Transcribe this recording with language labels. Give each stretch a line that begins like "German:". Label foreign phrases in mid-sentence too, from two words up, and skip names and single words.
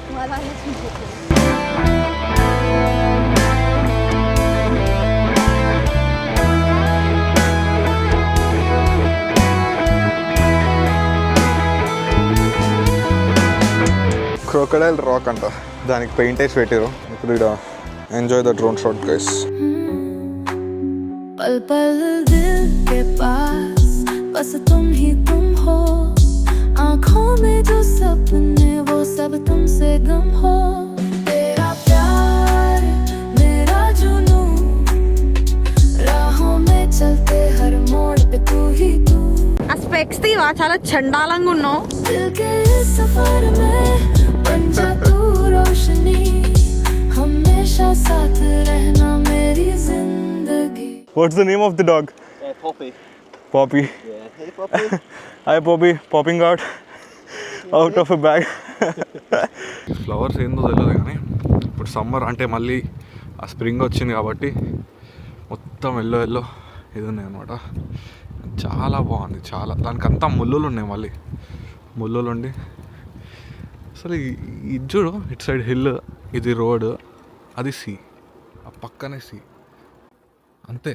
English: crocodile rock
Telugu: అంట, దానికి పెయింట్ వేసి పెట్టారు.
English: ఇప్పుడు ఇక్కడ enjoy the drone shot guys.
Hindi: पल पल दिल के पास बस तुम ही तुम हो, आँखों में जो सपने वो सब तुमसे गम हो. तेरा प्यार मेरा जुनून, राहों में चलते हर मोड़ पे तू ही तू.
Telugu: ఆ స్పెక్స్ తీవా, చాలా చండాలంగా ఉన్నావు.
Hindi: दिल के इस सफर में बन जा तू रोशनी, हमेशा साथ रहना मेरी जिंदगी.
English: What's the name of the dog? Poppy. Poppy. Yeah. Hey, Poppy. Hi Poppy, popping out of a bag.
Telugu: ఫ్లవర్స్ ఏందో తెలియదు కానీ ఇప్పుడు సమ్మర్ అంటే మళ్ళీ ఆ స్ప్రింగ్ వచ్చింది కాబట్టి మొత్తం ఎల్లో ఇది ఉన్నాయి అనమాట. చాలా బాగుంది. చాలా దానికి అంతా ముళ్ళులు ఉన్నాయి, మళ్ళీ ముళ్ళులు ఉండి అసలు ఇది చూడు, ఇటు సైడ్ హిల్, ఇది రోడ్, అది సీ, ఆ పక్కనే సీ, అంతే.